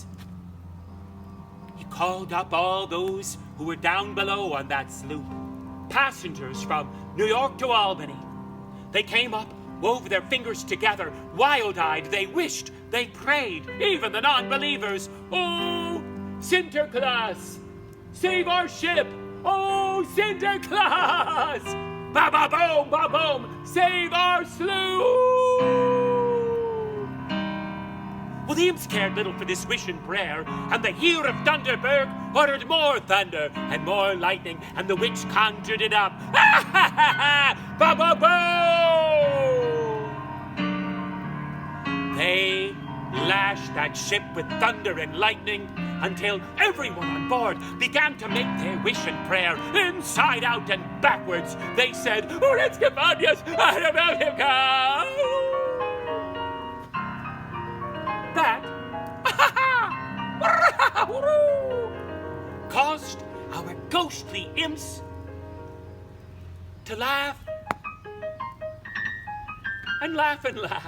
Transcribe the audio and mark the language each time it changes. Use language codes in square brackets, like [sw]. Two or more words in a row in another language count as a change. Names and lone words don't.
[en] He called up all those who were down below on that sloop, passengers from New York to Albany. They came up, wove their fingers together, wild-eyed, they wished, they prayed, even the non-believers. "Oh, Sinterklaas, save our ship! Oh, Sinterklaas! Ba-ba-boom, ba-boom, save our sloop!" Well, the imps cared little for this wish and prayer, and the Heer of Donderberg ordered more thunder and more lightning, and the witch conjured it up. Ha ha ha ha! Ba-ba-boom! They lashed that ship with thunder and lightning until everyone on board began to make their wish and prayer inside out and backwards. They said, "Let's get on, yes, that caused our ghostly imps to laugh and laugh and laugh.